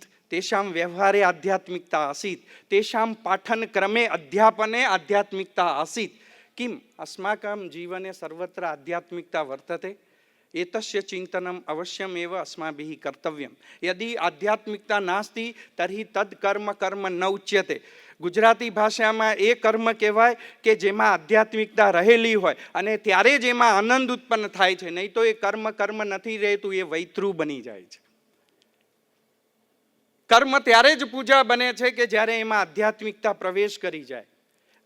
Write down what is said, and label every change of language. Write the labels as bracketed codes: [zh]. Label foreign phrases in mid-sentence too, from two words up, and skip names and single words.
[sa] तेषां व्यवहारे आध्यात्मिकता आसीत्। तेषां पाठनक्रमे, अध्यापने आध्यात्मिकता आसीत्। किम् अस्माकं जीवने सर्वत्र आध्यात्मिकता वर्तते? एतस्य चिन्तनम् अवश्यमेव अस्माभिः कर्तव्यं। यदि आध्यात्मिकता नास्ति तर्हि तद् कर्म न उच्यते। [gu] ગુજરાતી ભાષામાં એ કર્મ કહેવાય કે જેમાં આધ્યાત્મિકતા રહેલી હોય અને ત્યારે જેમાં આનંદ ઉત્પન્ન થાય છે, નહીં તો એ કર્મ નથી રહેતું, એ વૈતરું બની જાય છે. કર્મ ત્યારે જ પૂજા બને છે કે જ્યારે એમાં આધ્યાત્મિકતા પ્રવેશ કરી જાય.